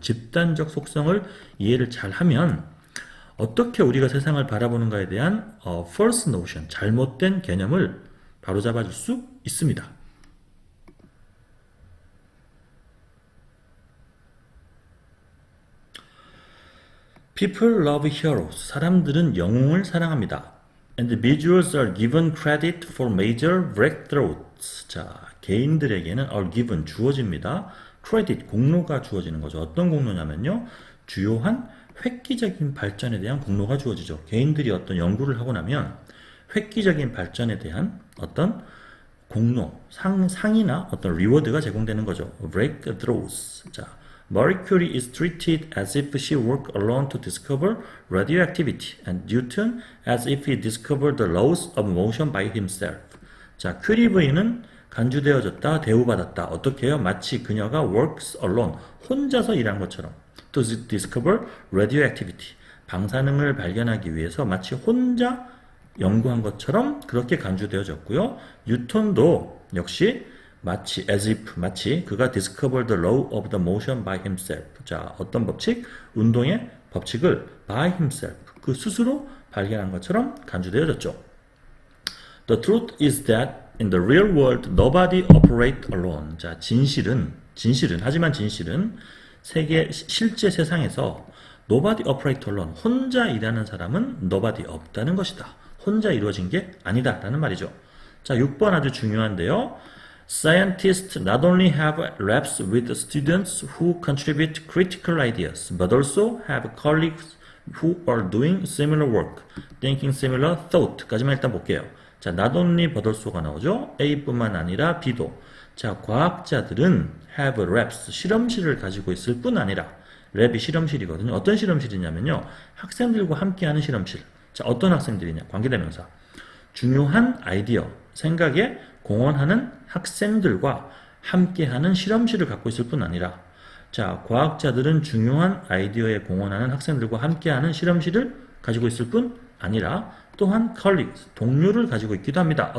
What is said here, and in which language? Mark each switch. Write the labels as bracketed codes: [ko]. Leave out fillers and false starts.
[ko] 집단적 속성을 이해를 잘 하면 어떻게 우리가 세상을 바라보는가에 대한 false notion, 잘못된 개념을 바로잡아줄 수 있습니다. [en] People love heroes. [ko] 사람들은 영웅을 사랑합니다. [en] Individuals are given credit for major breakthroughs. [ko] 자, 개인들에게는 are given, 주어집니다. credit, 공로가 주어지는 거죠. 어떤 공로냐면요, 주요한 획기적인 발전에 대한 공로가 주어지죠. 개인들이 어떤 연구를 하고 나면 획기적인 발전에 대한 어떤 공로, 상이나 어떤 리워드가 제공되는 거죠. breakthroughs. [en] 자, Marie Curie is treated as if she worked alone to discover radioactivity, and Newton as if he discovered the laws of motion by himself. [ko] 자, 큐리 부인은 간주되어졌다, 대우받았다. 어떻게 해요? 마치 그녀가 works alone, 혼자서 일한 것처럼. [en] To discover radioactivity, [ko] 방사능을 발견하기 위해서 마치 혼자 연구한 것처럼 그렇게 간주되어졌고요. 뉴턴도 역시 마치 as if, 마치 그가 [en] discovered the law of the motion by himself. [ko] 자, 어떤 법칙? 운동의 법칙을 by himself, 그 스스로 발견한 것처럼 간주되어졌죠. [en] The truth is that in the real world nobody operates alone. [ko] 자, 하지만 진실은 실제 세상에서 [en] nobody operates alone, [ko] 혼자 일하는 사람은 nobody, 없다는 것이다. 혼자 이루어진 게 아니다 라는 말이죠. 자, 6번 아주 중요한데요. [en] Scientists not only have labs with students who contribute critical ideas, but also have colleagues who are doing similar work, thinking similar thought. [ko] 까지만 일단 볼게요. 자, not only but also가 나오죠. A뿐만 아니라 B도. 자, 과학자들은 have labs, 실험실을 가지고 있을 뿐 아니라, 랩이 실험실이거든요. 어떤 실험실이냐면요, 학생들과 함께하는 실험실. 자, 어떤 학생들이냐? 관계대명사. 중요한 아이디어, 생각에 공헌하는 학생들과 함께하는 실험실을 갖고 있을 뿐 아니라, 자, 과학자들은 중요한 아이디어에 공헌하는 학생들과 함께하는 실험실을 가지고 있을 뿐 아니라 또한 colleagues, 동료를 가지고 있기도 합니다.